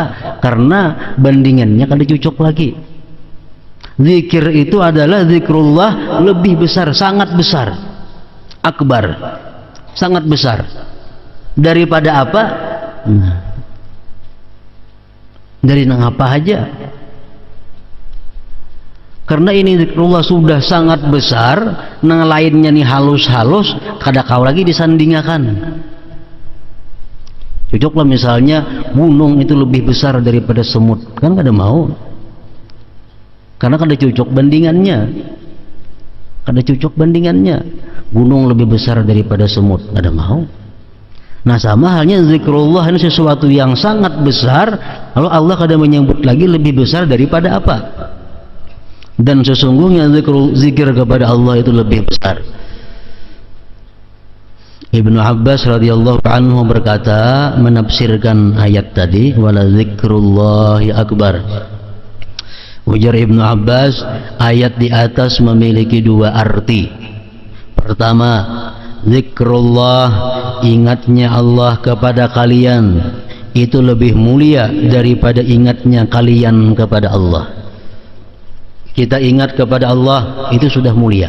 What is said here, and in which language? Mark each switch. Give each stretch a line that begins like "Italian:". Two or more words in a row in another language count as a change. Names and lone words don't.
Banjar: Karena bandingannya kada cocok lagi. Zikir itu adalah zikrullah lebih besar, sangat besar. Akbar. Sangat besar. Daripada apa? dari nang apa aja. Karena ini zikrullah sudah sangat besar, nang lainnya nih halus-halus, kada kau lagi disandingakan. Cocoklah misalnya gunung itu lebih besar daripada semut, kan kada mau. Karena kada cocok bandingannya. Kada cocok bandingannya. Gunung lebih besar daripada semut, kada mau. Nah, sama halnya zikrullah ini sesuatu yang sangat besar, lalu Allah kada menyebut lagi lebih besar daripada apa?
Indonesian: Dan sesungguhnya zikir kepada Allah itu lebih besar. Ibnu Abbas
Arabic: رضي الله عنه
Indonesian: berkata, menafsirkan ayat tadi,
Arabic: ولذكر الله أكبر.
Banjar: Ujar Ibnu Abbas,
Indonesian: ayat di atas memiliki dua arti. Pertama, zikrullah, ingatnya Allah kepada kalian itu lebih mulia daripada ingatnya kalian kepada Allah. Kita ingat kepada Allah itu sudah mulia.